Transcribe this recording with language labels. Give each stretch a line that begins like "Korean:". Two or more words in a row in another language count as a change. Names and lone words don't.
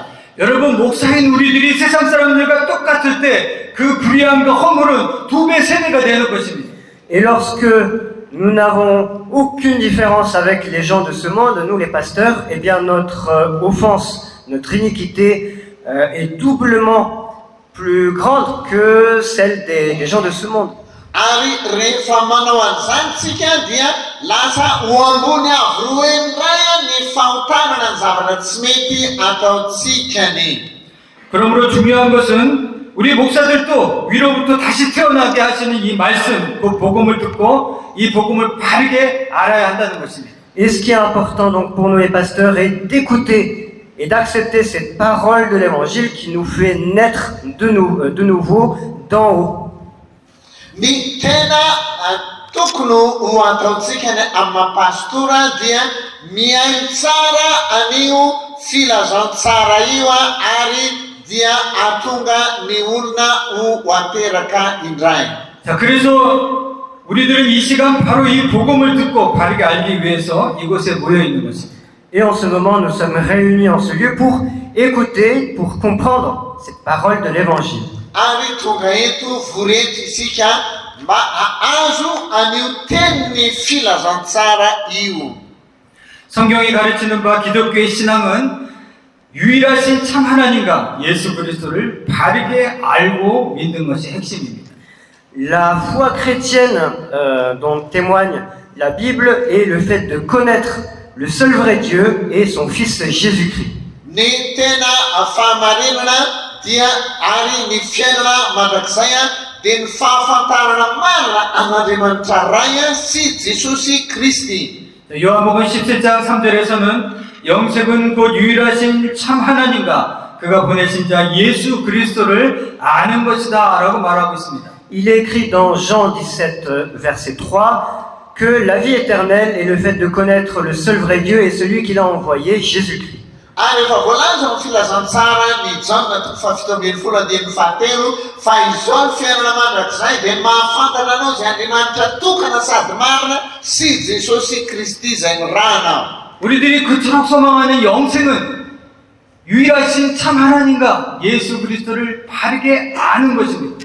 Korean: 여러분, 목사인 우리들이 세상 사람들과 똑같을 때 그 불의함과 허물은 2배, 3배가 되는 것입니다.
French: Et lorsque nous n'avons aucune différence avec les gens de ce monde, nous les pasteurs, eh bien notre offense, notre iniquité est doublement plus grande que celle des gens de ce monde.
Malagasy: Ary rehefa manao an'izany tsika dia lasa ho ambony avy roa indray ny fahotanana ny zavatra tsy mety ataotsikany.
Korean: 그러므로 중요한 것은 우리 목사들도 위로부터 다시 태어나게 하시는 이 말씀, 그 복음을 듣고 이 복음을 바르게 알아야 한다는 것입니다.
French: Et ce qui est important donc pour nous les pasteurs est d'écouter et d'accepter cette parole de l'évangile qui nous fait naître de nouveau d'en haut.
Malagasy: Ny tena tokony ho ataotsikany amin'ny pastora dia miaino tsara an'io filazantsara io ary dia atonga ny olona ho ateraka indray.
Korean: 자, 그래서 우리들은 이 시간 바로 이 복음을 듣고 바르게 알기 위해서 이곳에 모여 있는 것입니다.
French: Et en ce moment, nous sommes réunis en ce lieu pour écouter, pour comprendre cette parole de l'évangile.
Malagasy: Ary tonga eto vorety isika mba ahazo an'io tenin'ny filazantsara io.
Korean: 성경이 가르치는 바 기독교의 신앙은 유일하신 참 하나님과 예수 그리스도를 바르게 알고 믿는 것이 핵심입니다.
French: La foi chrétienne dont témoigne la Bible est le fait de connaître le seul vrai Dieu et son Fils Jésus-Christ.
Malagasy: Ny tena fahamarinana dia ary ny fiainana mandrakizay dia ny fahafantarana marina an'Andriamanitra ray sy Jesosy Kristy.
Korean: 요한복음 17장 3절에서는 영생은 곧 유일하신 참 하나님과 그가 보내신 자 예수 그리스도를 아는 것이다 라고 말하고 있습니다.
French: Il est écrit dans Jean 17, verset 3, que la vie éternelle est le fait de connaître le seul vrai Dieu et celui qui l'a envoyé, Jésus-Christ.
Malagasy: Ary efa voalaza ny filazantsara ny Jaona 17:17 fa izao ny fiainana mandrakizay dia mahafantatra anao izay Andriamanitra tokana sady marina sy Jesosy Kristy izay nirahana.
Korean: 우리들이 그토록 소망하는 영생은 유일하신 참 하나님과 예수 그리스도를 바르게 아는 것입니다.